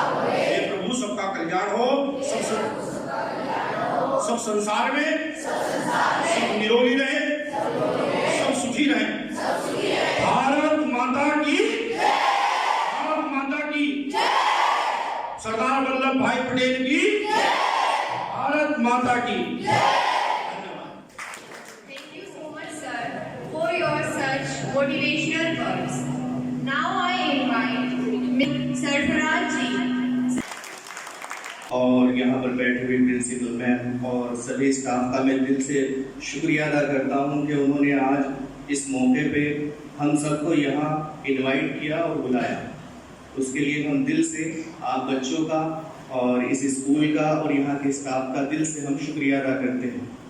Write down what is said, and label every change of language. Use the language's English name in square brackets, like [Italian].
[Hindi] हे प्रभु सबका कल्याण हो, सब संसार में सब निरोगी रहे, सब सुखी रहे। भारत माता की, भारत माता की, सरदार वल्लभ भाई पटेल की, भारत माता की। [English] Thank you so much, sir, for your such motivational words. Now I invite Sarfaraz ji [Hindi] और यहाँ पर बैठे हुए प्रिंसिपल मैम और सभी स्टाफ का मैं दिल से शुक्रिया अदा करता हूँ कि उन्होंने आज इस मौके पे हम सबको यहाँ इनवाइट किया और बुलाया। उसके लिए हम दिल से आप बच्चों का और इस स्कूल का और यहाँ के स्टाफ का दिल से हम शुक्रिया अदा करते हैं।